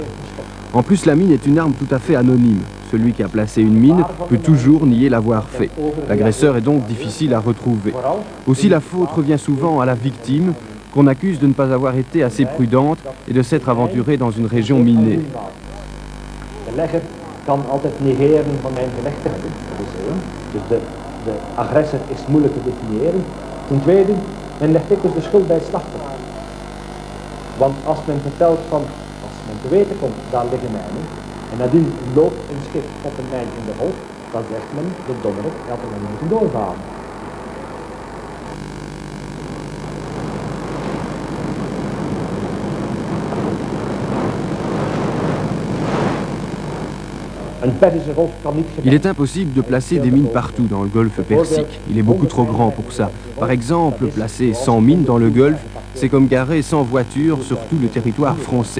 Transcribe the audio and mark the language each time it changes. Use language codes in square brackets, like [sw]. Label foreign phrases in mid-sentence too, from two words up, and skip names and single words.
[fr] En plus, la mine est une arme tout à fait anonyme. Celui qui a placé une mine peut toujours nier l'avoir fait. L'agresseur est donc difficile à retrouver. Aussi, la faute revient souvent à la victime, qu'on accuse de ne pas avoir été assez prudente et de s'être aventurée dans une région minée. [nl] De legger kan altijd negeren van mijn gerechtigheid. Dus de agressor is moeilijk te definiëren. Ten tweede, men legt dikwijls de schuld bij het slachtoffer. Want als men vertelt van, als men te weten komt, daar liggen mijnen, en nadien loopt een schip op een mijn in de golf, dan zegt men, de dommerik, hij had er maar niet moeten doorvaren. [fr] Il est impossible de placer des mines partout dans le golfe Persique. Il est beaucoup trop grand pour ça. Par exemple, placer 100 mines dans le golfe, c'est comme garer 100 voitures sur tout le territoire français.